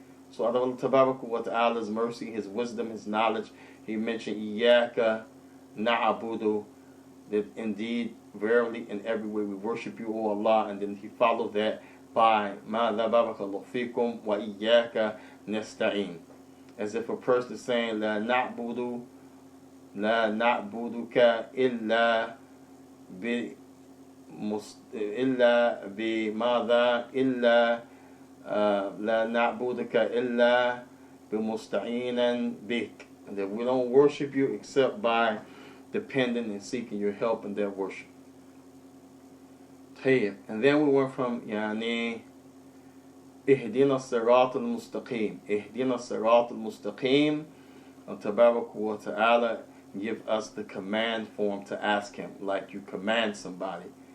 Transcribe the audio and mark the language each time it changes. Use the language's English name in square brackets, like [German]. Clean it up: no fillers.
[English] So Allah Tabaraka wa Ta'ala's mercy, His wisdom, His knowledge, He mentioned Iyaka na'budu, that indeed, verily, in every way we worship you, O Allah, and then He followed that by ma la barakallahu fikum wa Iyaka nasta'in. as if a person is saying, [Arabic] لا نعبدك إلا بماذا إلا لا نعبدك إلا بمستعينا بك. [English] That we don't worship you except by depending and seeking your help in their worship. And then we went from [Arabic] يعني اهدنا الصراط المستقيم. اهدنا الصراط المستقيم. [English] And Tabarak wa Ta'ala give us the command form to ask him, like you command somebody.